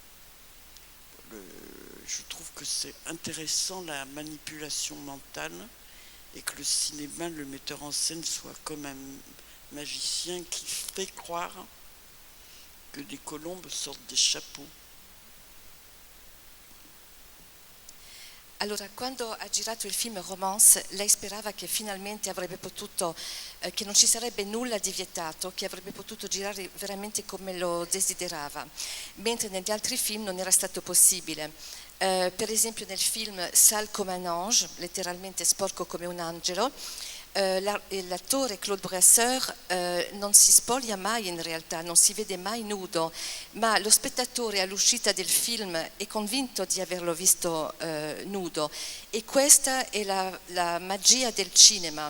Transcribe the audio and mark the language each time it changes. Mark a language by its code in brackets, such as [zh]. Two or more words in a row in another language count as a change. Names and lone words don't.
[fr] Je trouve que c'est intéressant la manipulation mentale, et que le cinéma, le metteur en scène, soit comme un magicien qui fait croire que des colombes sortent des chapeaux. [it] Allora, quando ha girato il film Romance, lei sperava che finalmente avrebbe potuto, che non ci sarebbe nulla di vietato, che avrebbe potuto girare veramente come lo desiderava, mentre negli altri film non era stato possibile. Per esempio nel film Sale come un ange, letteralmente sporco come un angelo, l'attore Claude Brasseur non si spoglia mai in realtà, non si vede mai nudo, ma lo spettatore all'uscita del film è convinto di averlo visto nudo, e questa è la magia del cinema.